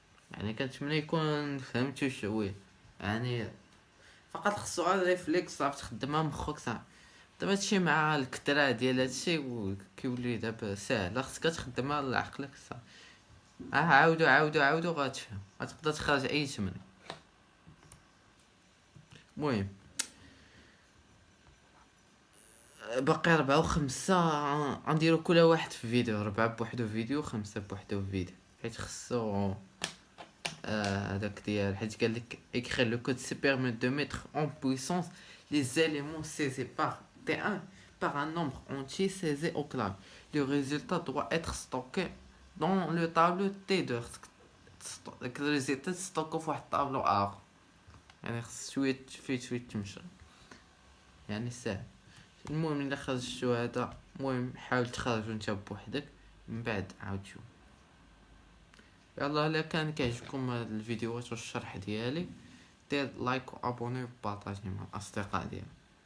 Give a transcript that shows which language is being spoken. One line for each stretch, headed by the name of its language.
Arabic: يعني كنتمنى يكون فهمتو شويه، يعني فقط خصو غير ريفليكس صافي تخدمها مخك صافي. دابا هادشي مع الكثره ديال هادشي كيولي دابا ساهل، خصك تخدمها على عقلك صافي. عاودو غتفهم، غتقدر تخرج اي تمرين. المهم باقي 4 و5 غنديرو كل واحد في فيديو، 4 بوحدو فيديو 5 بوحدو فيديو، حيت خصو هذاك ديال حيت قالك
French: écrire le code se permet de mettre en puissance les éléments saisis par T1 par un nombre entier saisi au clavier. Le résultat doit être stocké dans le tableau T2.
Arabic: داك الريزلت تستوكو في واحد الطابلو اخر، يعني خص شويه شويه تمشي، يعني ساهل. المهم الا خرجتو هذا، المهم حاول تخرجو نتا بوحدك من بعد عاود شوف. يلا الا كان كيعجبكم هاد الفيديوهات والشرح ديالي دير لايك وابوني وبارطاجي مع الاصدقاء ديالك.